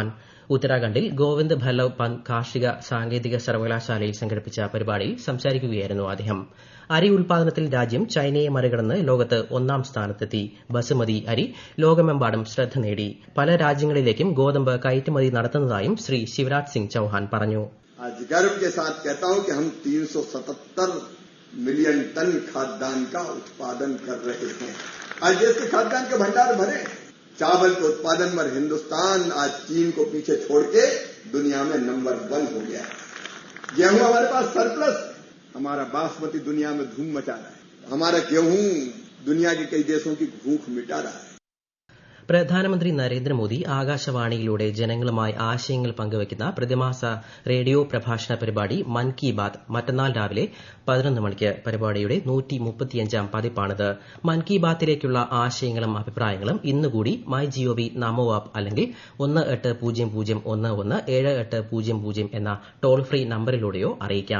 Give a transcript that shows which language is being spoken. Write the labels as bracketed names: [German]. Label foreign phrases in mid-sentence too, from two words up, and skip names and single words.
[Malayalam] ഉത്തരാഖണ്ഡിൽ ഗോവിന്ദ് ഭല്ലവ് പന്ത് കാർഷിക സാങ്കേതിക സർവകലാശാലയിൽ സംഘടിപ്പിച്ച പരിപാടിയിൽ സംസാരിക്കുകയായിരുന്നു അദ്ദേഹം. അരി ഉൽപാദനത്തിൽ രാജ്യം ചൈനയെ മറികടന്ന് ലോകത്ത് 1ാം സ്ഥാനത്തെത്തി. ബസുമതി അരി ലോകമെമ്പാടും ശ്രദ്ധ നേടി. പല രാജ്യങ്ങളിലേക്കും ഗോതമ്പ് കയറ്റുമതി നടത്തുന്നതായും ശ്രീ ശിവരാജ് സിംഗ് ചൌഹാൻ പറഞ്ഞു. [Hindi] मिलियन टन खाद्यान्न का उत्पादन कर रहे हैं. आज देश के खाद्यान्न के भंडार भरे. चावल के उत्पादन में हिंदुस्तान आज चीन को पीछे छोड़ के दुनिया में नंबर 1 हो गया है. गेहूं हमारे पास सरप्लस. हमारा बासमती दुनिया में धूम मचा रहा है. हमारा गेहूं दुनिया के कई देशों की भूख मिटा रहा है. [Malayalam] പ്രധാനമന്ത്രി നരേന്ദ്രമോദി ആകാശവാണിയിലൂടെ ജനങ്ങളുമായി ആശയങ്ങൾ പങ്കുവയ്ക്കുന്ന പ്രതിമാസ റേഡിയോ പ്രഭാഷണ പരിപാടി മൻ കി ബാത് മറ്റന്നാൾ രാവിലെ 11 മണിക്ക്. പരിപാടിയുടെ 135ാം പതിപ്പാണിത്. മൻ കി ബാത്തിലേക്കുള്ള ആശയങ്ങളും അഭിപ്രായങ്ങളും ഇന്നുകൂടി MyGov നമോ ആപ്പ് അല്ലെങ്കിൽ 1800117800 എന്ന ടോൾ ഫ്രീ നമ്പറിലൂടെയോ അറിയിക്കാം.